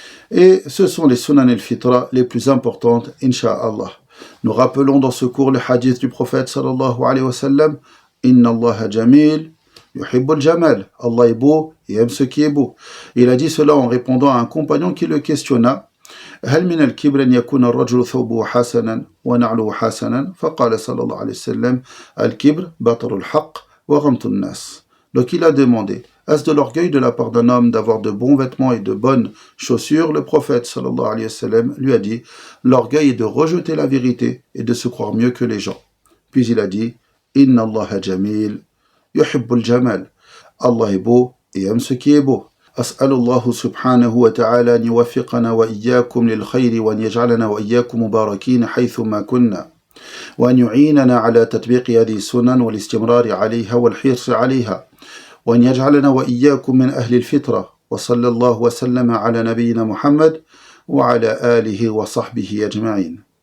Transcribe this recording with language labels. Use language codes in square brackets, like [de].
[fr] Et ce sont les sunan al-fitra les plus importantes, Inch'Allah. Nous rappelons dans ce cours le hadith du prophète sallallahu alayhi wa sallam, [ar] Inna Allah jamil, yuhibbul jamal. [fr] Allah est beau et aime ce qui est beau. Il a dit cela en répondant à un compagnon qui le questionna. [ar] هل من الكبر أن يكون الرجل ثوبه حسنا ونعله حسنا فقال صلى الله عليه وسلم الكبر بطر الحق وغمط الناس. [fr] Donc il a demandé, est-ce de l'orgueil de la part d'un homme d'avoir de bons vêtements et de bonnes chaussures? Le prophète sallallahu alayhi wa sallam lui a dit, l'orgueil est de rejeter la vérité et de se croire mieux que les gens. Puis il a dit, [ar] Inna Allah jamil, yuhibbul jamal. [fr] Allah est beau et aime ce qui est beau. [ar] أسأل الله سبحانه وتعالى أن يوفقنا وإياكم للخير وأن يجعلنا وإياكم مباركين حيثما كنا وأن يعيننا على تطبيق هذه السنن والاستمرار عليها والحرص عليها وأن يجعلنا وإياكم من أهل الفطرة وصلى الله وسلم على نبينا محمد وعلى آله وصحبه أجمعين.